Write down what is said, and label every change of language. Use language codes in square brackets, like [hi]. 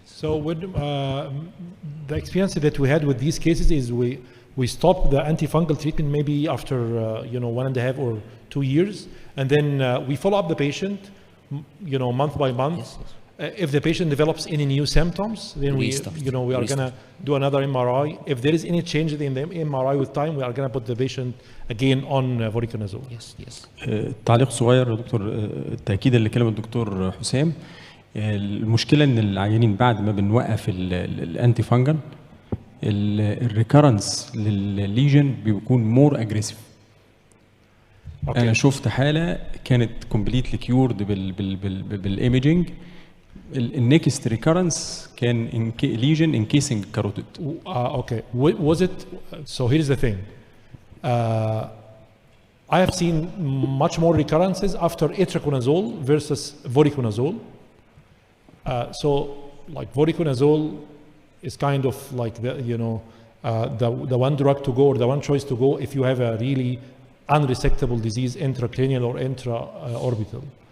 [en] So when, the experience that we had with these cases is we stopped the antifungal treatment maybe after 1.5 or 2 years, and then we follow up the patient, month by month. Yes, yes. If the patient develops any new symptoms, then we are going to do another MRI. If there is any change in the MRI with time, we are going to put the patient again on voriconazole. Yes, yes. [ar] تعليق صغير يا دكتور، تأكيدا لكلام الدكتور حسام. المشكلة ان العيانين بعد ما بنوقف الانتي فانجل الريكارنس للليجن بيكون [en] More aggressive. [ar] انا شفت حالة كانت [en] completely cured [ar] بالايميجينج. [en] النكست ريكارنس كان lesion encasing carotid. Okay. Was it? So here's the thing. I have seen much more recurrences after itraconazole versus voriconazole. So like voriconazole is kind of like the one drug to go, or the one choice to go if you have a really unresectable disease, intracranial or intraorbital.